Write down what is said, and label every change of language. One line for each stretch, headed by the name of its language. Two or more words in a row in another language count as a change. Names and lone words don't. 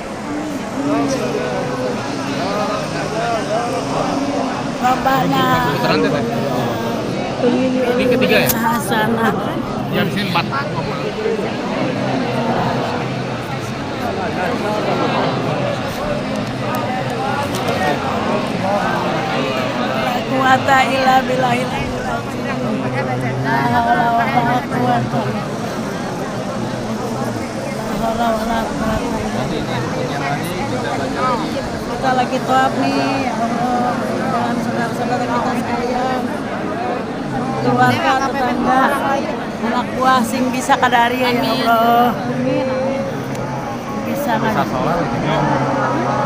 Arabic: Rabbana
Indonesian: Ini ketiga ya?
Arabic: hasanah.
Indonesian: Yang di sini 4.
Arabic: قوة إلا بالله لا حول ولا قوة لا حول ولا قوة.
Indonesian: Kita lagi tawaf nih,
Arabic: يا الله,
Indonesian: dan saudara-saudara kita sekalian, keluarga, tetangga, anak buah sing bisa kadari
Arabic: يا الله.
Indonesian: Bisa Bisa sholat gitu ya.